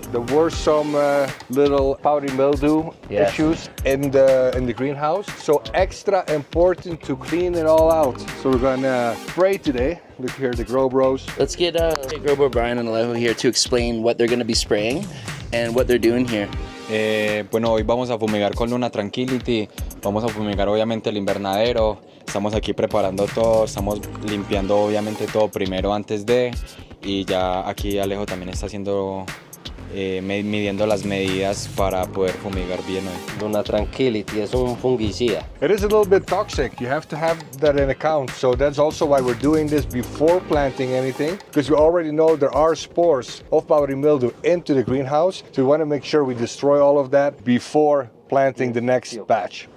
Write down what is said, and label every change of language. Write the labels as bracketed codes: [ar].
[en] There were some little powdery mildew issues in the greenhouse, so extra important to clean it all out. So we're gonna spray today. Look here, the Grow Bros. Let's get Grow Bro Brian and Alejo here to explain what they're gonna be spraying and what they're doing here. [es] Bueno, hoy vamos a fumigar con Luna Tranquility, vamos a fumigar obviamente el invernadero, estamos aquí preparando todo, estamos limpiando obviamente todo primero antes de, y ya aquí Alejo también está haciendo, midiendo las medidas para poder fumigar bien hoy. Luna Tranquility es un fungicida. [en] It is a little bit toxic, you have to have that in account, so that's also why we're doing this before planting anything, because we already know there are spores of powdery mildew into the greenhouse, so we want to make sure we destroy all of that before planting the next batch.